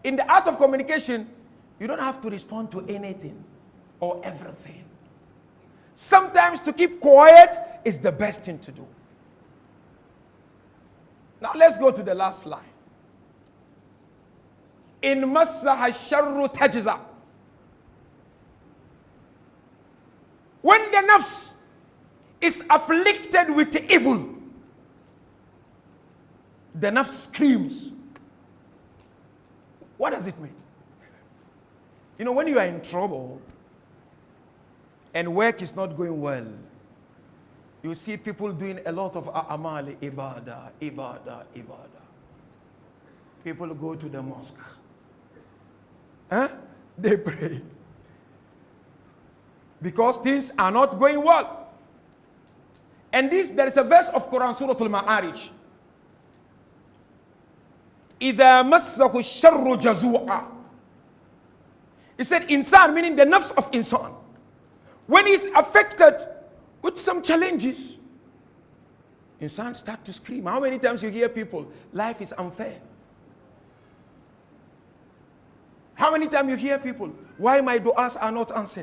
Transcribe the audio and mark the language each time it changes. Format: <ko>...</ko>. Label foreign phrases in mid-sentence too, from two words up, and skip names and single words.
<en>In the art of communication, you don't have to respond to anything or everything. Sometimes to keep quiet is the best thing to do. Now let's go to the last line.</en> <ar>إن مسه الشر جزوعا.</ar> <en>When the nafs is afflicted with evil, the nafs screams. What does it mean? You know, when you are in trouble and work is not going well, you see people doing a lot of</en> <ar>أعمال، عبادة.</ar> <en>People go to the mosque. They pray. Because things are not going well. And there is a verse of Quran, Surah Al-Ma'arij.</en> <ar>إِذَا مَسَّهُ الشَّرُّ جَزُوعًا.</ar> <en>He said, insan, meaning the nafs of insan. When he's affected with some challenges, insan start to scream. How many times you hear people, life is unfair? How many times you hear people, why my du'as are not answered?</en>